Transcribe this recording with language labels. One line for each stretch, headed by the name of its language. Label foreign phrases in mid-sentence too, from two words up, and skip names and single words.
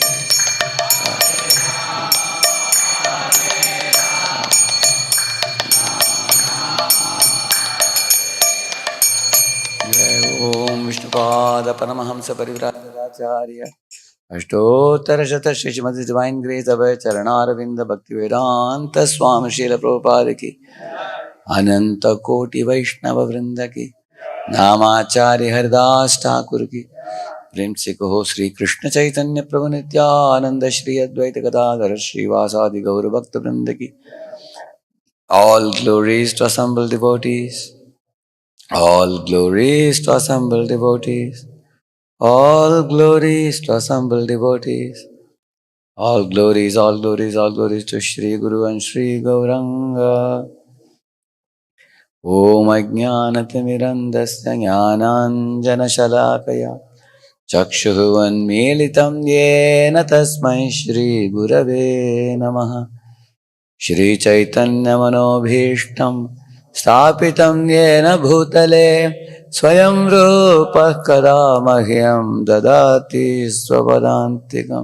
Hindi: ओम विष्णुपाद परमहंस परिव्राजकाचार्य अष्टोत्तर शत श्री श्रीमति
English: Divine Grace
Hindi: अभय चरणारविंद भक्ति वेदांत स्वामी श्रील प्रभुपाद की अनंत कोटि वैष्णव वृंद की नामाचार्य हरिदास ठाकुर की प्रेम से कहो श्री कृष्ण चैतन्य प्रभु नित्यानंद श्री अद्वैत गदाधर श्रीवासादि गौर भक्त वृंद की
English: all glories to assembled devotees, all glories to assembled devotees, all glories to assembled devotees, all glories, all glories, all glories to Shri Guru and Shri Gauranga.
Sanskrit: ओम अज्ञानतिमिरन्दस्य ज्ञानाञ्जनशलाकया चक्षुरुन्मीलितं येन तस्मै श्रीगुरवे नमः। श्रीचैतन्यमनोभीष्टं स्थापितं येन भूतले स्वयं रूपः कदा मह्यं ददाति स्वपदान्तिकं।